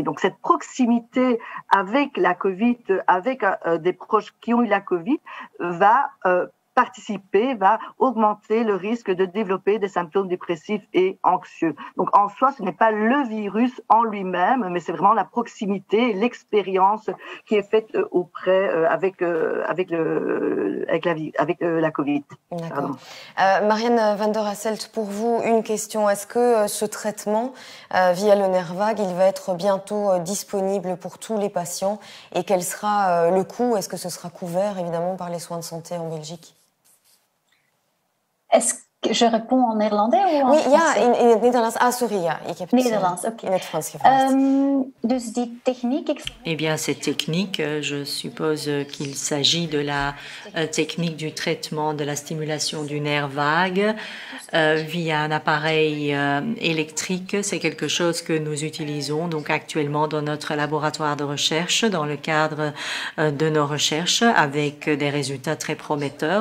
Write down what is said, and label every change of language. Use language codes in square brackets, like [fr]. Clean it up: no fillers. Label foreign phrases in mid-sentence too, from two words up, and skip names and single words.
[fr] Donc, cette proximité avec la Covid, avec des proches qui ont eu la Covid, va augmenter le risque de développer des symptômes dépressifs et anxieux. Donc, en soi, ce n'est pas le virus en lui-même, mais c'est vraiment la proximité, l'expérience qui est faite avec la Covid. D'accord. Marianne van der Hasselt, pour vous, une question. Est-ce que ce traitement via le nerf vague, il va être bientôt disponible pour tous les patients et quel sera le coût? Est-ce que ce sera couvert, évidemment, par les soins de santé en Belgique? Je réponds en néerlandais ou en français? [nl] Ja, in het Nederlands. Ah, sorry, ja. Ik heb Nederlands, oké. In het Frans gevraagd. Dus die techniek... [fr] Eh bien, cette technique, je suppose qu'il s'agit de la technique du traitement de la stimulation du nerf vague via un appareil électrique. C'est quelque chose que nous utilisons donc actuellement dans notre laboratoire de recherche, dans le cadre de nos recherches, avec des résultats très prometteurs.